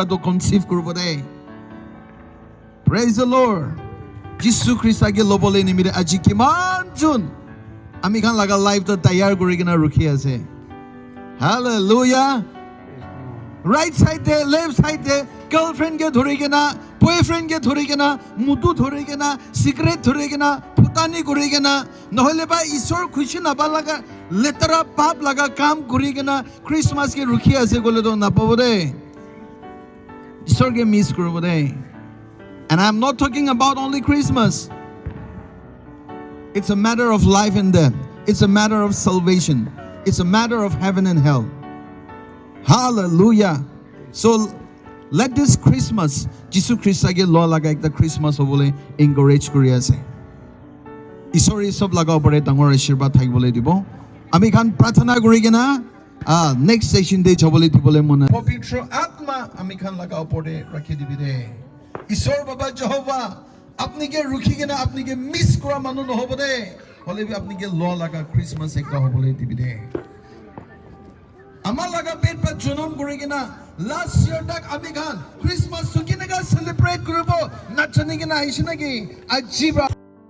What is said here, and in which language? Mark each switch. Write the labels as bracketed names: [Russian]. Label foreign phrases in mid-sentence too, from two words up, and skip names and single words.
[Naga Pidgin] to conceive korbo de [English] praise the Lord [Naga Pidgin] Jesus Christ age lobole nimire aji kiman jon ami khan laga life to tayar kori kena rukhi ase hallelujah [English] right side [Naga Pidgin] de [English] left side [Naga Pidgin] de girlfriend ke dhori kena boyfriend ke dhori kena mutu dhori kena cigarette dhori kena putani kori kena nohole ba isor khushi na ba laga letara pap laga kam kori kena Christmas ke rukhi ase gole to na pabo de isor ke miss korobo de [English] and I'm not talking about only Christmas it's a matter of life and death it's a matter of salvation it's a matter of heaven and hell hallelujah so let this Christmas [Naga Pidgin] Jesus Christ age lo laga ekta Christmas hobole encourage kori ase isori sob laga opore dangor ashirwad thakibole dibo ami khan prarthana kori kena [English] next session [Naga Pidgin] day jabole dibole mona pavitra atma ami khan laga opore rakhi dibi de ishor baba jehova apni ke rukhi ke na apni ke miss kora manu no hobo de hole bi apni ke lo laga Christmas ekta hobole dibi de amar laga pet pa jonom kori ke na [English] last year [Naga Pidgin] tak ami khan Christmas sukine ga celebrate koribo nachani ke na aishina ki ajibra